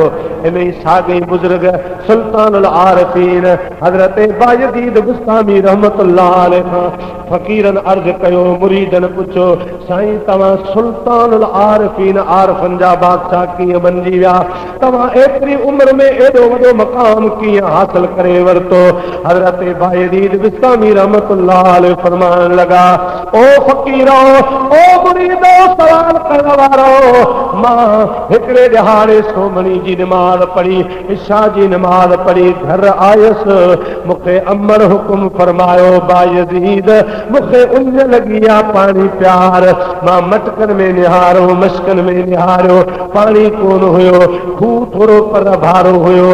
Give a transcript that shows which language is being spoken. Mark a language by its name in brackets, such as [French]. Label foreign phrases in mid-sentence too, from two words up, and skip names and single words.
[Sindhi] इन ई साॻई बुज़ुर्ग सुल्तानुल आरिफ़ीन हज़रत बायज़ीद बुस्तामी [Arabic] رحمة الله عليه [Sindhi] खां फ़क़ीरनि अर्ज़ कयो, मुरीदनि पुछो, साईं तव्हां सुल्तानुल आरिफ़ीन आरिफ़नि जा बादशाह कीअं बणिजी विया? तव्हां एतिरी उमिरि में एॾो वॾो मक़ाम कीअं हासिल करे वरितो? हज़रत बायज़ीद बुस्तामी [Arabic] رحمة الله عليه [Sindhi] फरमान लगा, ओ फ़क़ीरो, ओ मुरीदो, सवाल करण वारो, मां हिकिड़े ॾिहाड़े सोमणी जी नमाज़ पढ़ी, इशा जी नमाज़ पढ़ी घर आयुसि। मूंखे अमर हुकुम फरमायो, बायज़ीद मूंखे उञ लॻी आहे पाणी प्यार। मां मटकनि में निहारो, मश्कनि में निहारियो, पाणी कोन हुयो, खूह थोरो पर भारो हुयो।